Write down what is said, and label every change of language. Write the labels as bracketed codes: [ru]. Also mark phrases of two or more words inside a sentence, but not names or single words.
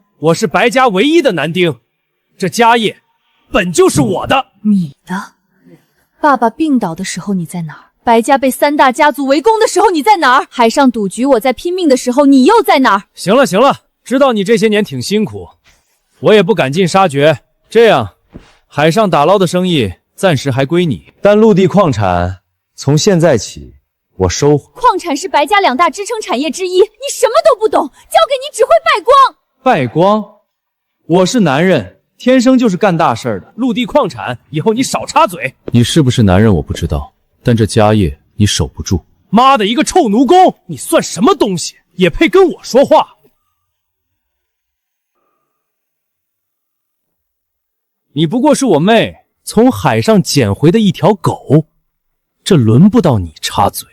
[zh] 我是白家唯一的男丁，這家業本就是我的。你的？爸爸病倒的時候你在哪兒？白家被3大家族圍攻的時候你在哪兒？海上賭局我在拼命的時候你又在哪兒？行了行了，知道你這些年挺辛苦，我也不趕盡殺絕。這樣，海上打撈的生意暫時還歸你，但陸地礦產從現在起我收。礦產是白家2大支撐產業之一，你什麼都不懂，交給你只會敗光。敗光？我是男人，天生就是幹大事的。陸地礦產，以後你少插嘴。你是不是男人我不知道，但這家業你守不住。媽的一個臭奴工，你算什麼東西，也配跟我說話？你不過是我妹從海上撿回的一條狗，這輪不到你插嘴。